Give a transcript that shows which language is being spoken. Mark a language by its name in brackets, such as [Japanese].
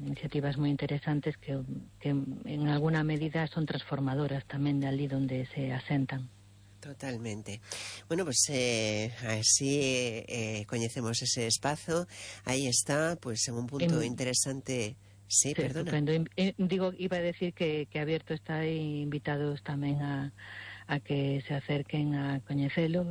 [Galician] Iniciativas moi interesantes que en alguna medida son transformadoras tamén de ali onde se asentan. Totalmente. Bueno, pues así coñecemos ese espazo. [Spanish] Ahí está, pues en un punto interesante. Sí, perdona. Estupendo. Iba a decir que abierto está e invitados tamén a que se acerquen a coñecelo.